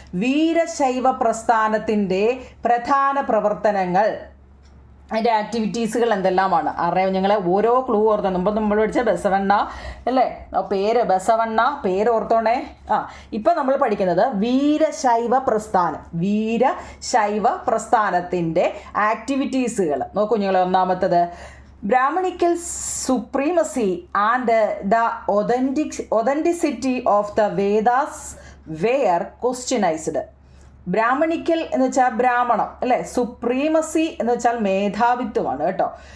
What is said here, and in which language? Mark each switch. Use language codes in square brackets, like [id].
[ml] വീരശൈവ പ്രസ്ഥാനത്തിൻ്റെ പ്രധാന പ്രവർത്തനങ്ങൾ, അതിൻ്റെ ആക്ടിവിറ്റീസുകൾ എന്തെല്ലാമാണ് അറിയാം ഞങ്ങളെ. ഓരോ ക്ലൂ ഓർത്തോ. മുമ്പ് നമ്മൾ പഠിച്ച ബസവണ്ണ അല്ലേ, പേര് ബസവണ്ണ, പേര് ഓർത്തോണേ. ഇപ്പം നമ്മൾ പഠിക്കുന്നത് വീരശൈവ പ്രസ്ഥാനം. വീരശൈവ പ്രസ്ഥാനത്തിൻ്റെ ആക്ടിവിറ്റീസുകൾ നോക്കൂ ഞങ്ങളെ. 1ാമത്തത് [en] Brahmanical supremacy and the authenticity of the Vedas were questionized. [ml] Brahmanical എന്ന് വെച്ചാൽ ബ്രാഹ്മണം അല്ലേ. സുപ്രീമസി എന്ന് വെച്ചാൽ മേധാവിത്വമാണ് കേട്ടോ.